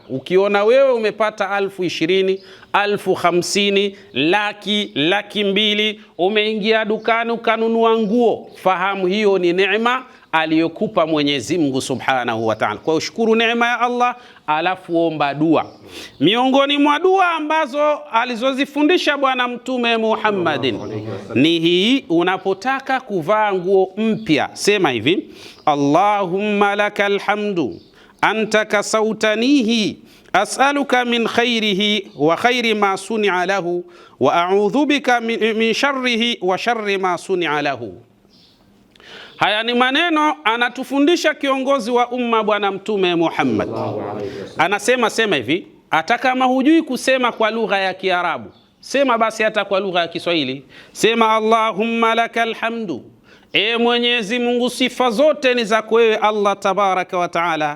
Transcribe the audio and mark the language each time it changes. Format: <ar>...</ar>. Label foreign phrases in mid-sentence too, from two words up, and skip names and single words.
<sw>Ukiona wewe umepata 20,000, 50,000, laki mbili, umeingia dukani ukanunua nguo, fahamu hiyo ni neema aliyokupa Mwenyezi Mungu</sw> <ar>سبحانه وتعالى.</ar> <sw>Kwa hiyo shukuru neema ya Allah, alafu omba dua. Miongoni mwa dua ambazo alizozifundisha Bwana Mtume Muhammadin ni hii: unapotaka kuvaa nguo mpya, sema hivi:</sw> <ar>اللهم لك الحمد أنت كسوتنيه أسألك من خيره وخير ما صنع له وأعوذ بك من شره وشر ما صنع له.</ar> <sw>Haya ni maneno anatufundisha kiongozi wa umma Bwana Mtume Muhammad. Anasema sema hivi, hata kama hujui kusema kwa lugha ya Kiarabu, sema basi hata kwa lugha ya Kiswahili. Sema</sw> <ar>اللهم لك الحمد,</ar> <sw>e Mwenyezi Mungu, sifa zote ni zako wewe Allah</sw> <ar>تبارك وتعالى.</ar>